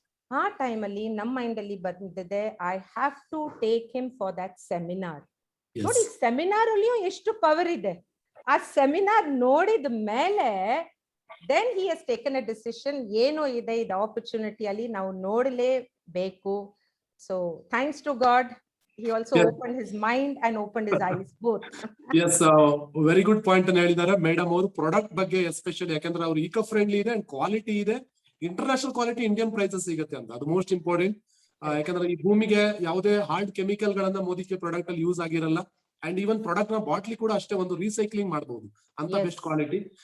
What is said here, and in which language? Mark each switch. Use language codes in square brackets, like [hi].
[kn] ಆ ಟೈಮ್ ಅಲ್ಲಿ ನಮ್ಮ ಮೈಂಡ್ ಅಲ್ಲಿ ಬಂದಿದೆ, [en] I have to take him for that seminar. [kn] ನೋಡಿ ಸೆಮಿನಾರ್ ಅಲ್ಲಿಯೂ ಎಷ್ಟು ಪವರ್ ಇದೆ. ಆ ಸೆಮಿನಾರ್ ನೋಡಿದ ಮೇಲೆ [en] then he has taken a decision, [kn] ಏನೋ ಇದೆ ಇದು ಆಪರ್ಚುನಿಟಿ ಅಲ್ಲಿ ನಾವು ನೋಡಲೇಬೇಕು. [en] So thanks to God, he also opened his mind and opened his eyes both. Yes, very good point [kn] ಅನ್ನು ಹೇಳಿದ್ದಾರೆ ಮೇಡಮ್ ಅವರು. ಪ್ರಾಡಕ್ಟ್ ಬಗ್ಗೆ ಎಸ್ಪೆಷಲಿ ಯಾಕಂದ್ರೆ ಅವ್ರು ಈಕೋ ಫ್ರೆಂಡ್ಲಿ ಇದೆ ಅಂಡ್ ಕ್ವಾಲಿಟಿ ಇದೆ, ಇಂಟರ್ನ್ಯಾಷನಲ್ ಕ್ವಾಲಿಟಿ, ಇಂಡಿಯನ್ ಪ್ರೈಸಸ್ ಸಿಗುತ್ತೆ ಅಂತ, ಅದು ಮೋಸ್ಟ್ ಇಂಪಾರ್ಟೆಂಟ್. ಯಾಕಂದ್ರೆ ಈ ಭೂಮಿಗೆ ಯಾವುದೇ ಹಾರ್ಡ್ ಕೆಮಿಕಲ್ ಗಳನ್ನ ಮೋದಿ ಪ್ರಾಡಕ್ಟ್ ಅಲ್ಲಿ ಯೂಸ್ ಆಗಿರಲ್ಲ. ಅಂಡ್ ಈವನ್ ಪ್ರಾಡಕ್ಟ್ ನ ಬಾಟ್ಲಿ ಕೂಡ ಅಷ್ಟೇ ಒಂದು ರೀಸೈಕ್ಲಿಂಗ್ ಮಾಡಬಹುದು ಅಂತ ಬೆಸ್ಟ್ ಕ್ವಾಲಿಟಿ.